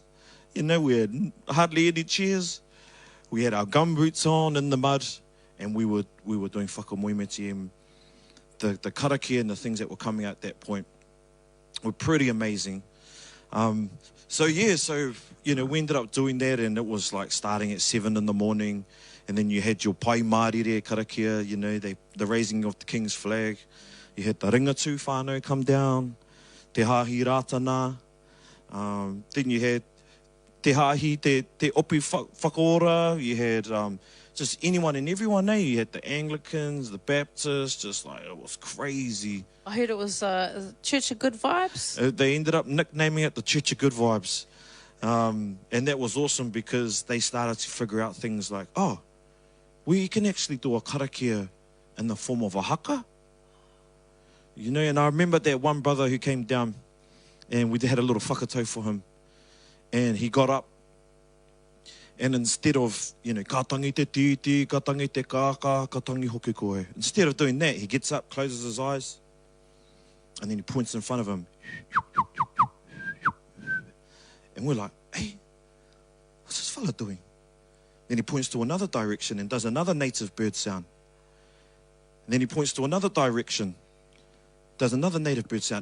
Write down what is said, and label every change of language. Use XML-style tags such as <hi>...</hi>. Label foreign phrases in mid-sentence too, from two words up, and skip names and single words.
<en>We had hardly any chairs. We had our gumboots on in the mud. And we were doing whakamoimiti, and the karakia and the things that were coming out at that point were pretty amazing. So you know, we ended up doing that, and it was like starting at 7 in the morning, and then you had your</en> <mi>pai marire karakia,</mi> <en>you know, the raising of the king's flag. You had the</en> <mi>ringatu whānau</mi> <en>come down,</en> <mi>te hāhi rātana,</mi> <en>then you had</en> <mi>te hāhi, te opi whakaora,</mi> <en>you had just anyone and everyone, eh? You had the Anglicans, the Baptists, just like, it was crazy. I heard it was Church of Good Vibes. They ended up nicknaming it the Church of Good Vibes. And that was awesome because they started to figure out things like, oh, we can actually do a karakia in the form of a haka. You know, and I remember that one brother who came down and we had a little whakatau for him. And he got up and instead of, you know,</en> <mi>ka tangi te titi, ka tangi te kāka, ka tangi hoki koe.</mi> <en>Instead of doing that, he gets up, closes his eyes, and then he points in front of him. And we're like, hey, what's this fella doing? Then he points to another direction and does another native bird sound. And then he points to another direction, does another native bird sound.</en>